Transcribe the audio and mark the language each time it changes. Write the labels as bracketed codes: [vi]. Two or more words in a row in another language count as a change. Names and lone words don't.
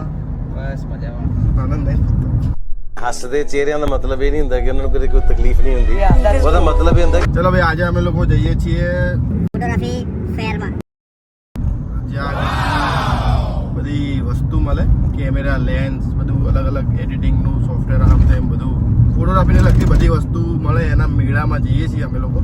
[gu] બસ મજામાં. આનંદ ભાઈ [pa] ਹੱਸਦੇ ਚਿਹਰਿਆਂ ਦਾ ਮਤਲਬ ਇਹ ਨਹੀਂ ਹੁੰਦਾ ਕਿ ਉਹਨਾਂ ਨੂੰ ਕਦੇ ਕੋਈ ਤਕਲੀਫ ਨਹੀਂ ਹੁੰਦੀ। ਉਹਦਾ ਮਤਲਬ ਇਹ ਹੁੰਦਾ [gu] ચલો ભાઈ, આજે અમે લોકો જઈએ છીએ ફોટોગ્રાફી ફેરમાં. જ્યાં બધી વસ્તુ મળે, કેમેરા, લેન્સ, બધું અલગ અલગ એડિટિંગનું સોફ્ટવેર, આમ તેમ બધું ફોટોગ્રાફીને લગતી બધી વસ્તુ મળે એના મેળામાં જઈએ છીએ અમે લોકો.